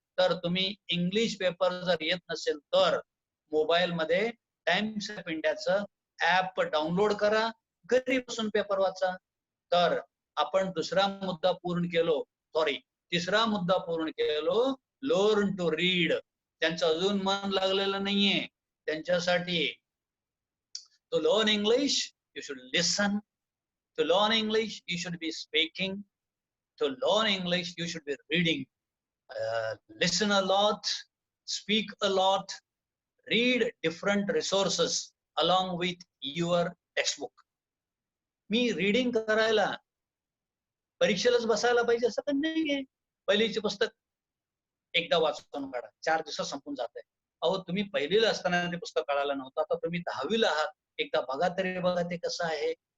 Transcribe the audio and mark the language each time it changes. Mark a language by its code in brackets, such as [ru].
[mr] तर तुम्ही English paper जर येत नसेल तर मोबाईल मध्ये टाइम्स ऑफ इंडियाचं ऍप डाउनलोड करा, घरी बसून पेपर वाचा. तर आपण दुसरा मुद्दा पूर्ण केलो, तिसरा मुद्दा पूर्ण केलो, [en] Learn to read. [mr] त्यांचं अजून मन लागलेलं नाहीये त्यांच्यासाठी. [en] To learn English you should listen. To learn English, you should be speaking. To learn English, you should be reading. Listen a lot, speak a lot, read different resources along with your textbook. [mr] मी reading करायला परीक्षेलाच बसायला पाहिजे असं पण नाहीये. पहिलीचे पुस्तक एकदा वाचून काढा, 4 दिवसात संपून जाते. अहो, तुम्ही पहिलीला असताना ते पुस्तक काढायला नव्हतं, आता तुम्ही 10वीला आहात, एकदा बघा तरी बघा ते कसं आहे.